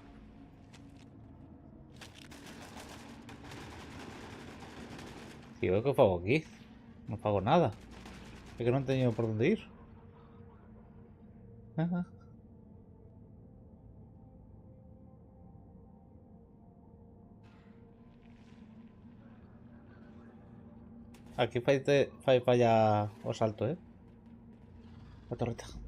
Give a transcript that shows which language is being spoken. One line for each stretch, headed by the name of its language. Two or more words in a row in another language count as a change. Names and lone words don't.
Galician: Tío, ¿qué fago aquí? No fago nada. Es que non teño por onde ir. Ajá. Aquí fai falla o salto,
Spanish: La torreta.